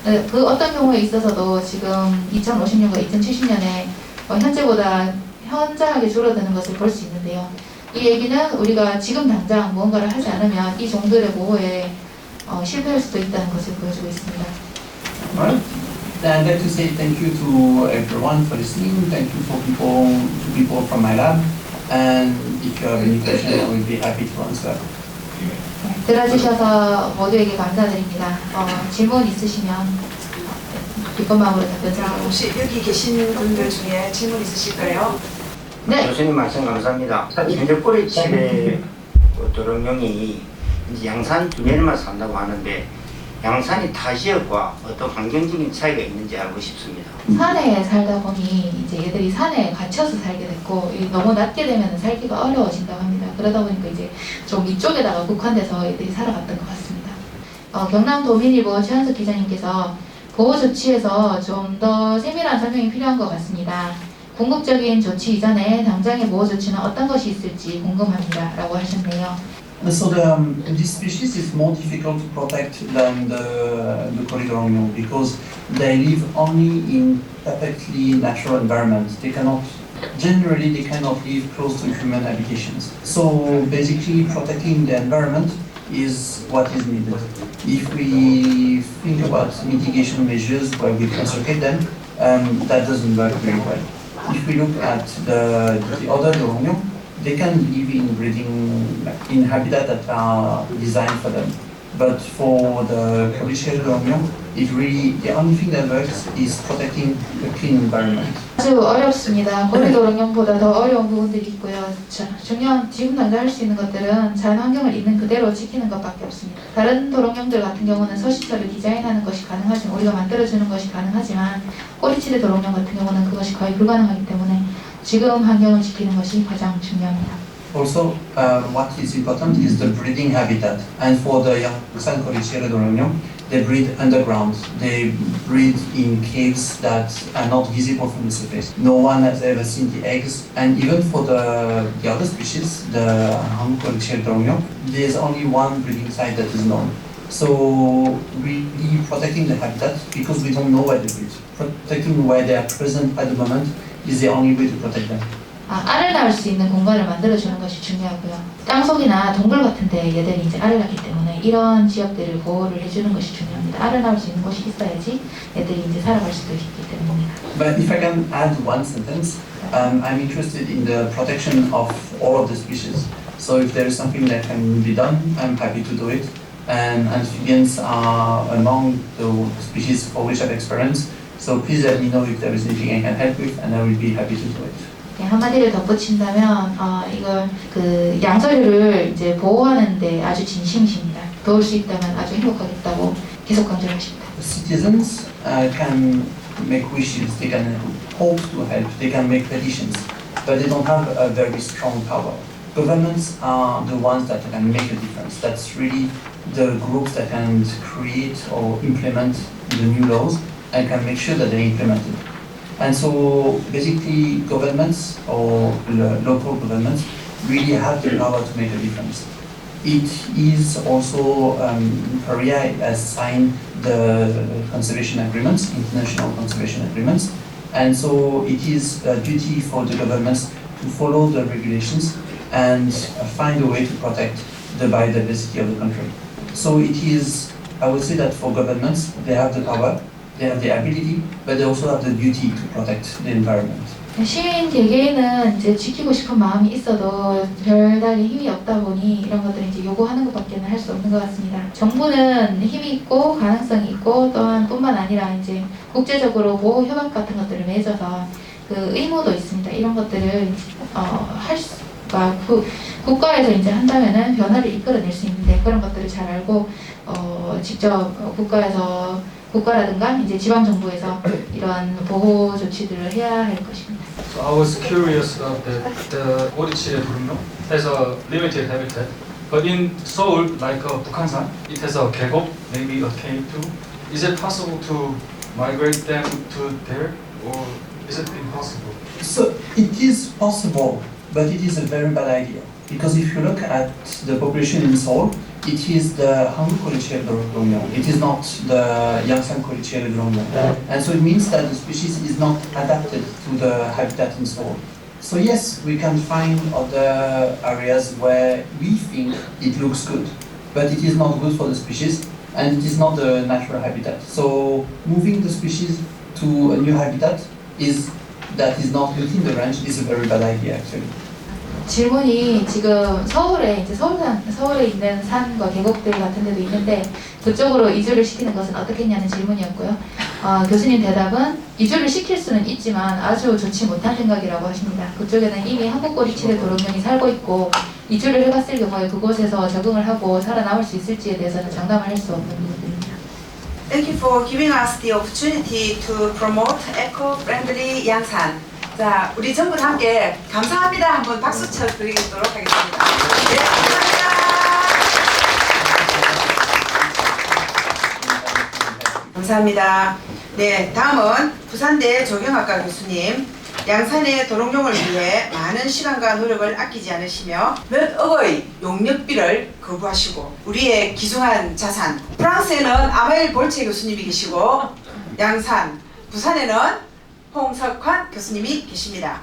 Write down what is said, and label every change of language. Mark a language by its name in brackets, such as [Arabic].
[Korean] 그 어떤 경우에 있어서도 지금 2050년과 2070년에 현재보다 현저하게 줄어드는 것을 볼 수 있는데요. 이 얘기는 우리가 지금 당장 무언가를 하지 않으면 이 종들의 보호에 실패할 수도 있다는 것을 보여주고 있습니다. [English] Right. I'd like to say thank you to everyone for listening. Thank you to people from my lab. And if you have any questions, I will be happy to answer. [Korean] 들어주셔서 모두에게 감사드립니다. 질문 있으시면 기쁜 마음으로 답변 자, 드리겠습니다. 혹시 여기 계신 분들 중에 질문 있으실까요? 네. 교수님 말씀 감사합니다. 현재 꼬리치의 도롱뇽이 이제 양산 주변에만 산다고 하는데 양산이 타 지역과 어떤 환경적인 차이가 있는지 알고 싶습니다. 산에 살다 보니 이제 얘들이 산에 갇혀서 살게 됐고, 너무 낮게 되면 살기가 어려워진다고 합니다. 그러다 보니까 이제 좀 이쪽에다가 국한돼서 얘들이 살아갔던 것 같습니다. 경남도민일보 최현석 기자님께서 보호 조치에서 좀 더 세밀한 설명이 필요한 것 같습니다. 궁극적인 조치 이전에 당장의 보호 조치는 어떤 것이 있을지 궁금합니다. 라고 하셨네요. [English] So this species is more difficult to protect than the Corydorognon because they live only in perfectly natural environments. Generally they cannot live close to human habitations. So basically protecting the environment is what is needed. If we think about mitigation measures where we concentrate them, that doesn't work very well. If we look at the other Dorognon, they can live in habitat that are designed for them. But for the Cordyceps Dorognon, the only thing that works is protecting a clean environment. [Korean] 아주 어렵습니다. 고리도롱뇽보다 더 어려운 부분들이 있고요. 중요한 지금 당장 할 수 있는 것들은 자연 환경을 있는 그대로 지키는 것밖에 없습니다. 다른 도롱뇽들 같은 경우는 서식처를 디자인하는 것이 가능하지만, 우리가 만들어주는 것이 가능하지만 꼬리치대 도롱뇽 같은 경우는 그것이 거의 불가능하기 때문에 지금 환경을 지키는 것이 가장 중요합니다. [English] Also, what is important is the breeding habitat. And for the Yangsan Cordyceps Dorognon, they breed underground. They breed in caves that are not visible from the surface. No one has ever seen the eggs. And even for the other species, the Han Cordyceps Dorognon, there's only one breeding site that is known. So really protecting the habitat, because we don't know where they breed. Protecting where they are present at the moment is the only way to protect them. [Korean] 알을 낳을 수 있는 공간을 만들어주는 것이 중요하고요. 땅속이나 동굴 같은데 얘들이 이제 알을 낳기 때문에 이런 지역들을 보호를 해주는 것이 중요합니다. 알을 낳을 수 있는 곳이 있어야지 얘들이 이제 살아갈 수도 있기 때문입니다. [English] But if I can add one sentence, I'm interested in the protection of all of the species. So if there is something that can be done, I'm happy to do it. And amphibians are among the species for which I've experience. So please let me know if there is anything I can help with, and I will be happy to do it. [Korean] 한마디를 덧붙인다면 이걸 양서류를 이제 보호하는데 아주 진심이십니다. 도울 수 있다면 아주 행복하겠다고 계속 강조를 하십니다. [English] Citizens can make wishes, they can hope to help, they can make petitions, but they don't have a very strong power. Governments are the ones that can make a difference. That's really the groups that can create or implement the new laws and can make sure that they're implemented. And so basically governments or local governments really have the power to make a difference. It is also, Korea has signed the conservation agreements, international conservation agreements, and so it is a duty for the governments to follow the regulations and find a way to protect the biodiversity of the country. So it is, I would say that for governments, they have the power, they have the ability, but they also have the duty to protect the environment. [Korean] 시민 개개인은 이제 지키고 싶은 마음이 있어도 별다른 힘이 없다 보니 이런 것들을 이제 요구하는 것밖에는 할 수 없는 것 같습니다. 정부는 힘이 있고 가능성이 있고 또한 뿐만 아니라 이제 국제적으로 보호 협약 같은 것들을 맺어서 그 의무도 있습니다. 이런 것들을 할 수가 국가에서 이제 한다면은 변화를 이끌어낼 수 있는데 그런 것들을 잘 알고 직접 국가라든가 이제 지방 정부에서 이러한 보호 조치들을 해야 할 것입니다. [English] So I was curious about the 오리치의 도롱뇽 has a limited habitat, but in Seoul, like Bukhansan, it has a 계곡, maybe a cave too. Is it possible to migrate them to there, or is it impossible? So it is possible, but it is a very bad idea. Because if you look at the population in Seoul, it is the Hangu-Korichiel Dorongyong. It is not the Yangsan-Korichiel Dorongyong. And so it means that the species is not adapted to the habitat in Seoul. So yes, we can find other areas where we think it looks good, but it is not good for the species and it is not the natural habitat. So moving the species to a new habitat that is not within the range is a very bad idea actually. [Korean] 질문이 지금 서울에 있는 산과 계곡들 같은 데도 있는데 그쪽으로 이주를 시키는 것은 어떻겠냐는 질문이었고요. 교수님 대답은 이주를 시킬 수는 있지만 아주 좋지 못한 생각이라고 하십니다. 그쪽에는 이미 한국꼬리치레 도롱뇽이 살고 있고 이주를 해봤을 경우에 그곳에서 적응을 하고 살아남을 수 있을지에 대해서는 장담을 할 수 없는 부분입니다. [English] Thank you for giving us the opportunity to promote eco-friendly 양산. [Korean] 자, 우리 전부 다 함께 감사합니다. 한번 박수 쳐드리도록 하겠습니다. 네, 감사합니다. 감사합니다. 네, 다음은 부산대 조경학과 교수님. 양산의 도롱뇽을 위해 많은 시간과 노력을 아끼지 않으시며 몇 억의 용역비를 거부하시고 우리의 귀중한 자산 프랑스에는 아마일 볼체 교수님이 계시고 양산, 부산에는 홍석환 교수님이 계십니다.